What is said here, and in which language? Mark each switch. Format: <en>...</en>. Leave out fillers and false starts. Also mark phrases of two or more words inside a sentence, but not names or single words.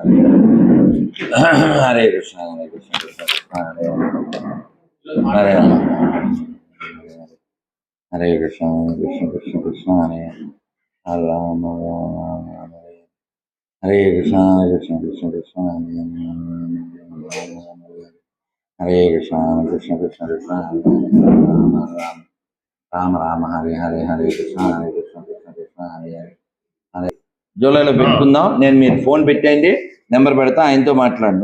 <sa>హరే కృష్ణ కృష్ణ కృష్ణ హరే హరే రామ హరే కృష్ణ కృష్ణ కృష్ణ కృష్ణ హరే హరే రామ రామ హరే హరే కృష్ణ కృష్ణ కృష్ణ కృష్ణ హరే కృష్ణ కృష్ణ కృష్ణ కృష్ణ రామ రామ హరే హరే హరే కృష్ణ కృష్ణ కృష్ణ హరే హరే హరే.</sa> <te>జూలైలో పెట్టుకుందాం. నేను మీరు ఫోన్ పెట్టేయండి, నెంబర్ పెడతా, ఆయనతో మాట్లాడండి.</te>